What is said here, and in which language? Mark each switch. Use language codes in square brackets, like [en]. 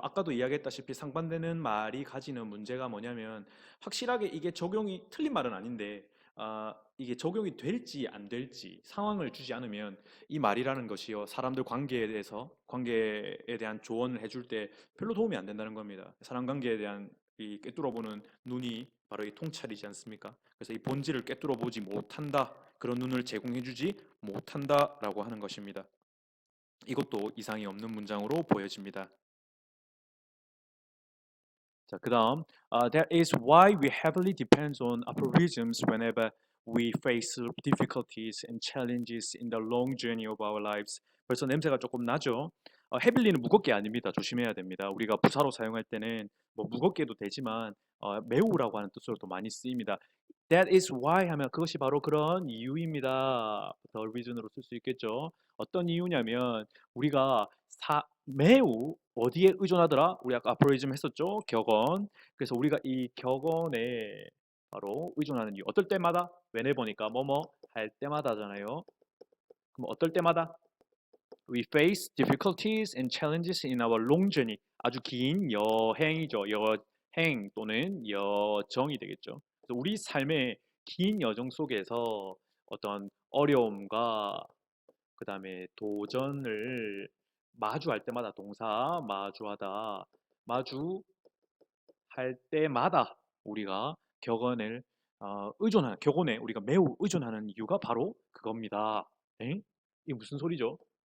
[ko] 아까도 이야기했다시피 상반되는 말이 가지는 문제가 뭐냐면, 확실하게 이게 적용이, 틀린 말은 아닌데, 이게 적용이 될지 안 될지 상황을 주지 않으면 이 말이라는 것이요, 사람들 관계에 대해서, 관계에 대한 조언을 해줄 때 별로 도움이 안 된다는 겁니다. 사람 관계에 대한 이 꿰뚫어보는 눈이 바로 이 통찰이지 않습니까? 그래서 이 본질을 꿰뚫어 보지 못한다. 그런 눈을 제공해주지 못한다라고 하는 것입니다. 이것도 이상이 없는 문장으로 보여집니다. 자, 그다음, [en] that is why we heavily depend on aphorisms whenever we face difficulties and challenges in the long journey of our lives. [ko] 벌써 냄새가 조금 나죠? heavily는 무겁게 아닙니다. 조심해야 됩니다. 우리가 부사로 사용할 때는 뭐 무겁게도 되지만 매우라고 하는 뜻으로도 많이 쓰입니다. [en] That is why [ko] 하면 그것이 바로 그런 이유입니다. the reason으로 쓸 수 있겠죠. 어떤 이유냐면 우리가 매우 어디에 의존하더라? 우리 아까 aphorism 했었죠? 격언. 그래서 우리가 이 격언에 바로 의존하는 이유. 어떨 때마다? whenever니까 뭐뭐 할 때마다잖아요. 그럼 어떨 때마다? [en] We face difficulties and challenges in our long journey. [ko] 아주 긴 여행이죠. 여행 또는 여정이 되겠죠. 그래서 우리 삶의 긴 여정 속에서 어떤 어려움과 그 다음에 도전을 마주할 때마다, 동사 마주하다, 마주할 때마다 우리가 격언을 의존하는, 격언에 우리가 매우 의존하는 이유가 바로 그겁니다. 엥? 이게 무슨 소리죠?